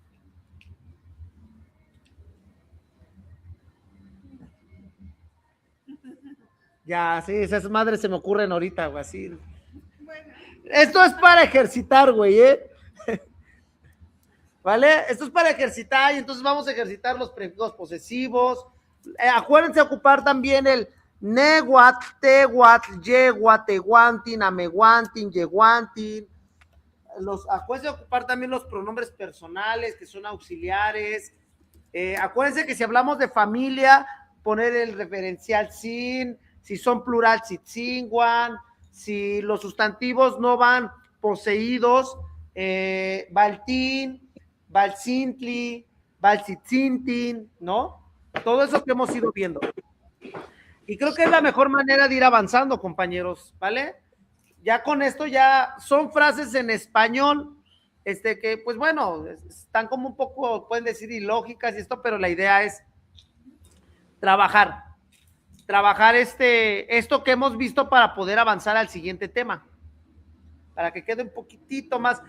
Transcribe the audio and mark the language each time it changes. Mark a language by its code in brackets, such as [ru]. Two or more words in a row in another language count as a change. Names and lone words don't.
[es] Ya, sí, esas madres se me ocurren ahorita, güey, así. Bueno, Esto es para ejercitar, güey, ¿eh? ¿Vale? Esto es para ejercitar y entonces vamos a ejercitar los prefijos posesivos. Acuérdense de ocupar también el [nah] neguat, teguat, yeguat, teguantin, ameguantin, yeguantin. [es] Acuérdense de ocupar también los pronombres personales que son auxiliares. Acuérdense que si hablamos de familia, poner el referencial sin, si son plural, tzitzinguan, si los sustantivos no van poseídos, [nah] baltín, balcintli, balcitzintin, [es] ¿no? Todo eso que hemos ido viendo. Y creo que es la mejor manera de ir avanzando, compañeros, ¿vale? Ya con esto ya son frases en español, que pues bueno, están como un poco, pueden decir ilógicas y esto, pero la idea es trabajar esto que hemos visto para poder avanzar al siguiente tema, para que quede un poquitito más.